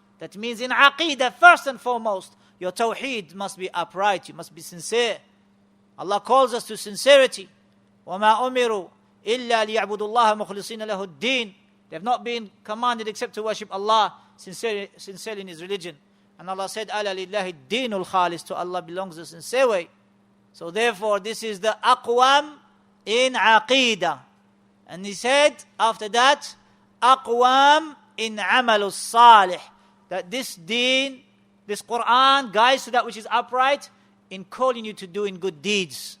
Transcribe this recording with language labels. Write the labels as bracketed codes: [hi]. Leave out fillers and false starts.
[en] That means in aqidah, first and foremost, your tawheed must be upright, you must be sincere. Allah calls us to sincerity. [ar] وَمَا أُمِرُوا إِلَّا لِيَعْبُدُوا اللَّهَ مُخْلِصِينَ لَهُ الدِّينَ. [en] They have not been commanded except to worship Allah sincerely in His religion. And Allah said, أَلَا لِلَّهِ الدِّينُ الْخَالِصِ. To Allah belongs the sincere way. So therefore, this is the aqwam in aqidah. And He said, after that, aqwam in amal salih. That this deen, this Quran guides to that which is upright in calling you to doing good deeds.